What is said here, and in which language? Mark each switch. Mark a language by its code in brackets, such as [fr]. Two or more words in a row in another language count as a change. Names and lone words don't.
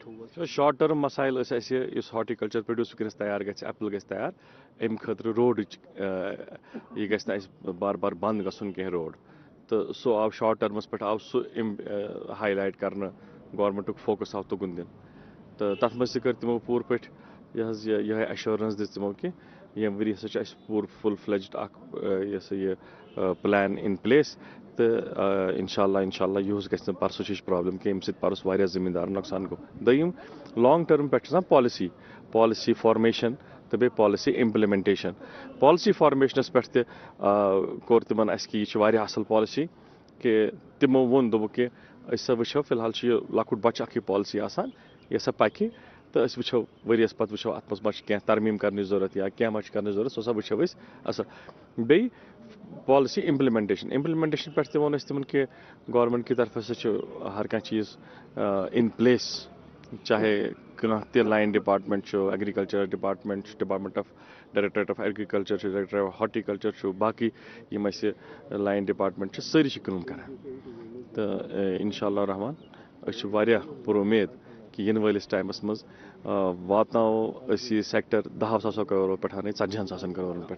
[en] short term [ks] مسایل ٲسۍ اَسہِ یُس [en] horticulture produce [ks] وٕنکیٚنس تیار گژھِ ایپل گژھِ تیار اَمہِ خٲطرٕ روڈٕچ یہِ گژھِ نہٕ اَسہِ بار بار بنٛد گژھُن کینٛہہ روڈ تہٕ سُہ آو [en] short term [ks] پٮ۪ٹھ آو سُہ ہاے لایٹ کرنہٕ گورمنٹُک فوکس آو تُکُن دِنہٕ تہٕ تتھ منٛز تہِ کٔر تِمو پوٗرٕ پٲٹھۍ یِہے ایشورنس دِژ تِمو کہِ ییٚمہِ ؤری ہسا چھُ اَسہِ پوٗرٕ [en] full fledged [ks] اکھ یہِ ہسا یہِ [en] plan in place [ks] تہٕ [ar] انشاء اللہ [ks] یِہُس گژھِ نہٕ پرسُچِچ پرابلم کینٛہہ ییٚمہِ سۭتۍ پرُس واریاہ زٔمیٖندارن نۄقصان گوٚو دوٚیِم [en] long term [ks] پٮ۪ٹھ چھِ آسان [en] policy formation [ks] تہٕ بیٚیہِ [en] policy implementation policy [ks] فارمیشنس پٮ۪ٹھ تہِ کوٚر تِمن اَسہِ کہِ یہِ چھِ واریاہ اصل پالسی کہِ تِمو ووٚن دوٚپُکھ کہِ أسۍ ہسا وٕچھو فِلحال چھُ یہِ لۄکُٹ بچہِ اکھ یہِ پالسی آسان یہِ ہسا پکہِ تہٕ أسۍ وٕچھو ؤریس پتہٕ وٕچھو اتھ منٛز ما چھِ کینٛہہ ترمیٖم کرنٕچ ضروٗرت یا کینٛہہ ما چھِ کرنٕچ ضروٗرت سُہ ہسا وٕچھو أسۍ اصل بیٚیہِ [en] policy implementation [ks] پٮ۪ٹھ تہِ ووٚن اَسہِ تِمن کہِ گورمنٹ کہِ طرفہٕ ہسا چھُ ہر کانٛہہ چیٖز [en] in place [ks] چاہے کانٛہہ تہِ [en] line department [ks] چھُ [en] agriculture department [ks] چھُ [en] department of directorate of agriculture [ks] چھُ [en] directorate of horticulture [ks] چھُ باقٕے یِم اَسہِ [en] line department [ks] چھِ سٲری چھِ کٲم کران تہٕ [ar] انشاء اللہ [ks] رحمان أسۍ چھِ واریاہ پُر اُمید کہِ یِنہٕ وٲلِس ٹایمس منٛز واتناوو أسۍ یہِ سیکٹر 10,000 کرورو پٮ۪ٹھ 40,000 کرورن پٮ۪ٹھ